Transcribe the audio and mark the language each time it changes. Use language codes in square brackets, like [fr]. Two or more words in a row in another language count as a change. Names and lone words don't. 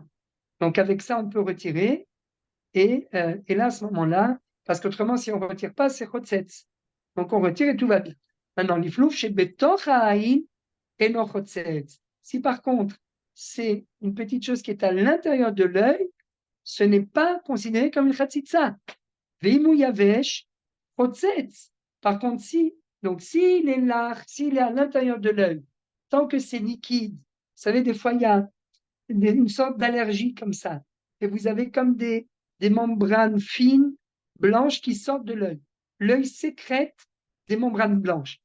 [fr] Donc, avec ça, on peut retirer. Et là, à ce moment-là, parce qu'autrement, si on ne retire pas, c'est chotzetz. Donc, on retire et tout va bien. Maintenant, l'iflouf chez [he] בתוך העין [fr] et non chotzetz. Si par contre, c'est une petite chose qui est à l'intérieur de l'œil, ce n'est pas considéré comme une chatzitza. [he] ואם הוא יבש חוצץ. [fr] Par contre, s'il est là, s'il est à l'intérieur de l'œil, tant que c'est liquide, vous savez, des fois, il y a une sorte d'allergie comme ça. Et vous avez comme des membranes fines, blanches, qui sortent de l'œil. L'œil sécrète des membranes blanches.